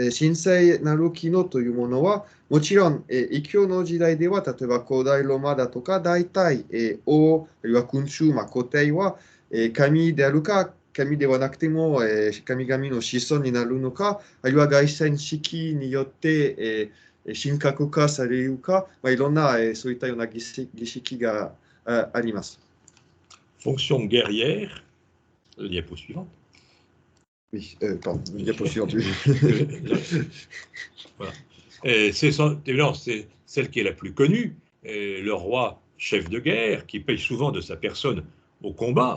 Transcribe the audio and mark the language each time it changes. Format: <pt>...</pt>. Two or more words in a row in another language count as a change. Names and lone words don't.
<ja>神聖なる機能というものは、もちろん、異教の時代では、例えば古代ローマだとか、大体、王、あるいは君主、皇帝は、神であるか、神ではなくても、神々の子孫になるのか、あるいは凱旋式によって、神格化されるか、いろんな、そういったような儀式があります。</ja> <fr>Fonction guerrière, le diapo suivant. Oui, pardon, le diapo suivant. Voilà. Évidemment, c'est celle qui est la plus connue, le roi chef de guerre, qui paye souvent de sa personne au combat.</fr>